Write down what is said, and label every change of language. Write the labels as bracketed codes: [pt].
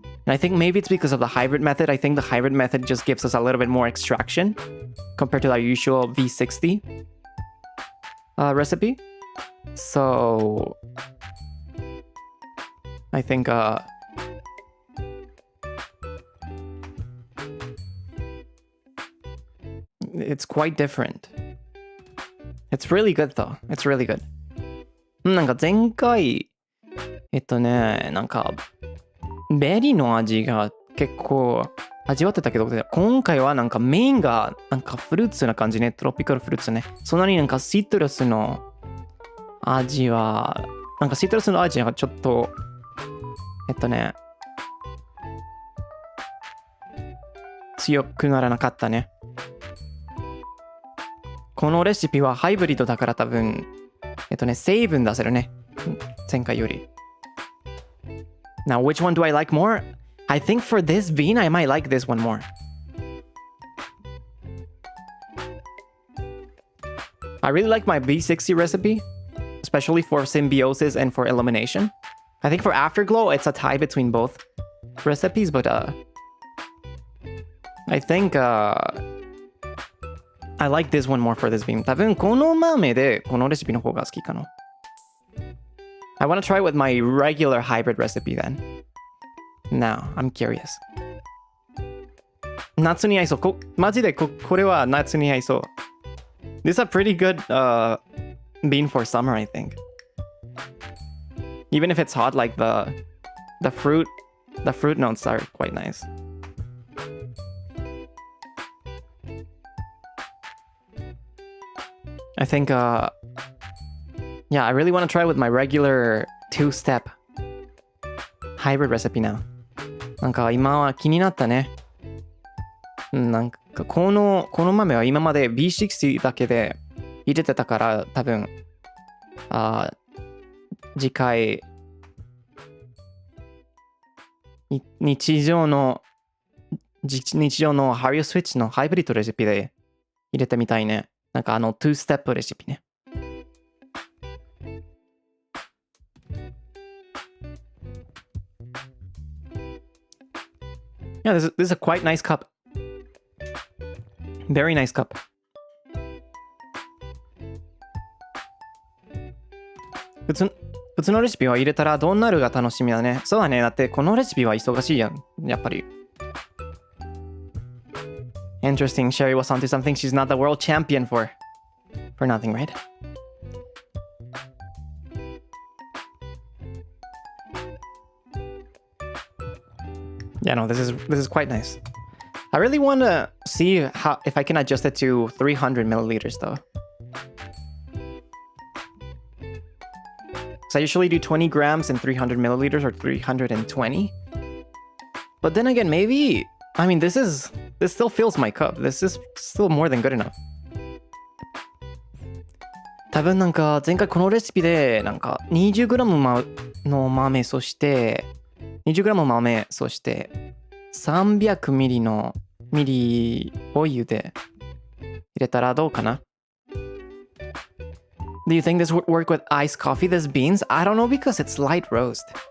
[en] And I think maybe it's because of the hybrid method. I think the hybrid method just gives us a little bit more extraction compared to our usual V60 recipe. So I think it's quite different. It's really good though. It's really good. [ja] なんか前回なんかベリーの味が結構味わってたけど、今回はなんかメインがなんかフルーツな感じね。トロピカルフルーツね。そんなになんかシトラスの味はなんかシトラスの味がちょっと強くならなかったね。このレシピはハイブリッドだから多分成分出せるね。前回より。 [en] Now, which one do I like more? I think for this bean, I might like this one more. I really like my B60 recipe, especially for symbiosis and for elimination. I think for Afterglow, it's a tie between both recipes, but I think I like this one more for this bean. [ja] 多分この豆でこのレシピの方が好きかな。 [en] I want to try with my regular hybrid recipe then. Now, I'm curious. [ja] 夏に合いそう。マジでこれは夏に合いそう。 [en] This is a pretty good bean for summer, I think. Even if it's hot, like the fruit notes are quite nice. I think yeah, I really want to try with my regular 2-step hybrid recipe now. [ja] なんか今は気になったね。なんかこの豆は今まで B60 だけで入れてたから多分次回日常のハリオスイッチのハイブリッドレシピで入れてみたいね。なんか2ステップレシピね。 [en] Yeah, this is a quite nice cup. Very nice cup. [ja] 普通のレシピは入れたらどうなるが楽しみだね。そうだね。だってこのレシピは忙しいやん。やっぱり。 [en] Interesting. Sherry was onto something she's not the world champion for. For nothing, right? Yeah, no, this is quite nice. I really want to see if I can adjust it to 300 milliliters though. So I usually do 20 grams in 300 milliliters or 320. But then again, maybe, I mean, this still fills my cup. This is still more than good enough. [ja] 多分なんか前回このレシピでなんか 20g の豆そして 20g 豆そして300ミリのミリを湯で入れたらどうかな? [en] Do you think this would work with iced coffee, this beans? I don't know because it's light roast.